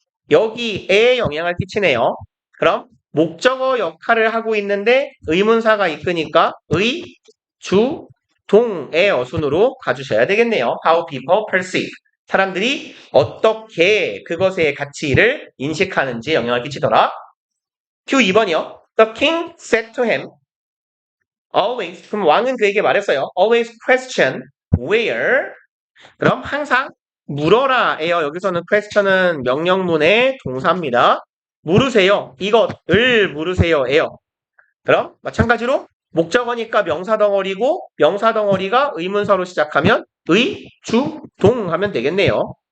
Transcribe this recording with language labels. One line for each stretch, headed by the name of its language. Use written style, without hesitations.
Korean: 여기에 영향을 끼치네요. 그럼 목적어 역할을 하고 있는데 의문사가 이끄니까 의, 주, 동의 어순으로 가주셔야 되겠네요.
English: How people perceive.
Korean: 사람들이 어떻게 그것의 가치를 인식하는지 영향을 끼치더라. q 2번이요.
English: The king said to him, always.
Korean: 그럼 왕은 그에게 말했어요.
English: Always question where.
Korean: 그럼 항상 물어라예요. 여기서는 question은 명령문의 동사입니다. 물으세요. 이것을 물으세요예요. 그럼 마찬가지로 목적어니까 명사 덩어리고 명사 덩어리가 의문사로 시작하면 의, 주, 동 하면 되겠네요.